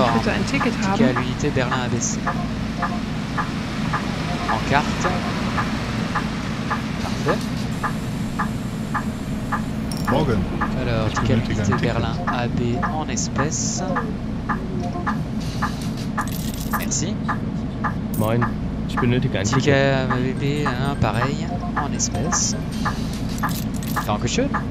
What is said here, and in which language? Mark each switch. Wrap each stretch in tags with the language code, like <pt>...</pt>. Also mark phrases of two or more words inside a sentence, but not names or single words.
<de>Kann ich bitte ein Ticket</de> <fr>ticket</fr> <de>haben?</de> <fr>à l'unité Berlin ABC. En carte. Parfait.</fr> <de>Morgen.</de> <fr>Alors,</fr> <de>Ich</de> <fr>ticket à</fr> <de>benötige</de> <fr>l'unité</fr> <de>ein Ticket.</de> <fr>Berlin AB en espèces. Merci.</fr> <de>Moin. Ich benötige ein Ticket.</de> <fr>Ticket ABB, hein, pareil, en espèces. Dankeschön.</fr>